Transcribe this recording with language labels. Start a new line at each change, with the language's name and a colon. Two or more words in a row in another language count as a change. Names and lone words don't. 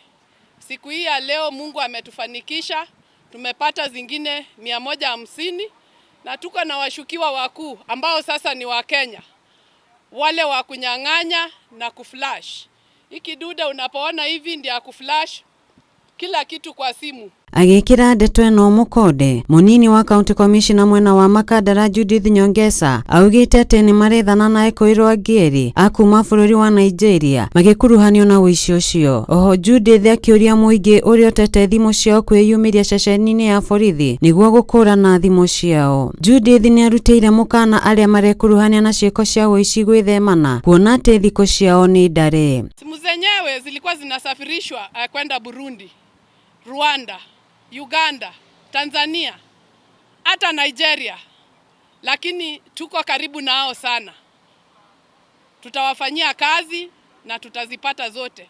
Swahili: Siku hii ya leo Mungu ametufanikisha, tumepata zingine 150 na tuko na washukiwa wakuu ambao sasa ni wa Kenya. Wale wa kunyang'anya na kuflash. Hiki dude unapoona hivi ndio kuflash kila kitu kwa simu.
Kikuyu: Agikira ndeto eno Mukode, munini wa
English: county commissioner
Kikuyu: mwena wa Makadara Judith Nyongesa augite ati ni marethana na ekwirwo angĩeri akuma bururi wa Nigeria magikuruhanio na wici ucio. Oho Judith akiuria muingi uria otete thimu ciao kwiyumiria ceceni-ini ya borithi niguo gukũrana thimu ciao. Judith ni arutĩire mukana aria marekuruhania na ciĩko cia wici gwĩthemana kuona ati thiko ciao ni ndare.
Swahili: Simu zenyewe zilikuwa zinasafirishwa kwenda Burundi, Rwanda, Uganda, Tanzania, hata Nigeria, lakini tuko karibu nao sana. Tutawafanyia kazi na tutazipata zote.